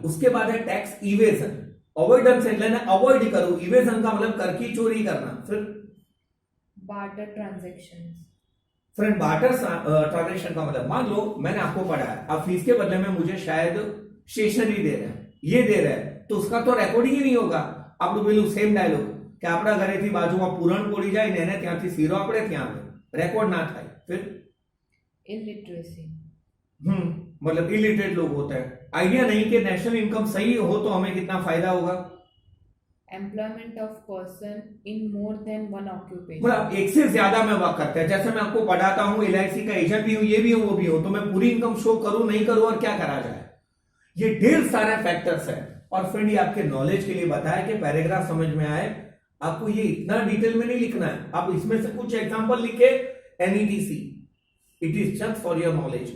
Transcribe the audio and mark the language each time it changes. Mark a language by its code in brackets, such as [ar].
[hi] उसके बाद है टैक्स इवेजन, अवॉइडेंस [gu] એટલે ને [hi] अवॉइड करो, इवेजन का मतलब कर की चोरी करना। फिर [en] Barter transactions. [hi] Friend barter transaction का मतलब, मान लो मैंने आपको पढ़ाया, आप फीस के बदले में मुझे शायद स्टेशनरी दे रहे हैं, ये दे रहे हैं, तो उसका तो रेकॉर्डिंग ही नहीं होगा। आप लोग [gu] पेલું સેમ ડાયલોગ કે આપણા ઘરેથી બાજુમાં પૂરણ પોડી જાય ને એને ત્યાંથી શીરો આપણે ત્યાં આવે, રેકોર્ડ ના થાય। [hi] फिर [en] Illiteracy. [hi] मतलब इलिटरेट लोग होते हैं, आइडिया नहीं कि नेशनल इनकम सही हो तो हमें कितना फायदा होगा। [en] Employment of person in more than one occupation. [hi] मतलब एक से ज्यादा में वर्क करते हैं, जैसे मैं आपको पढ़ाता हूँ एलआईसी का एजेंट भी हूँ, ये भी हूँ, वो भी हूँ, तो मैं पूरी इनकम शो करूँ नहीं करूँ और क्या करा जाए, ये ढेर सारे फैक्टर्स है। और फ्रेंड ये आपके नॉलेज के लिए बताया कि पैराग्राफ समझ में आए, आपको ये इतना डिटेल में नहीं लिखना है, आप इसमें से कुछ एग्जांपल लिखे, NETC, [en] It is just for your knowledge.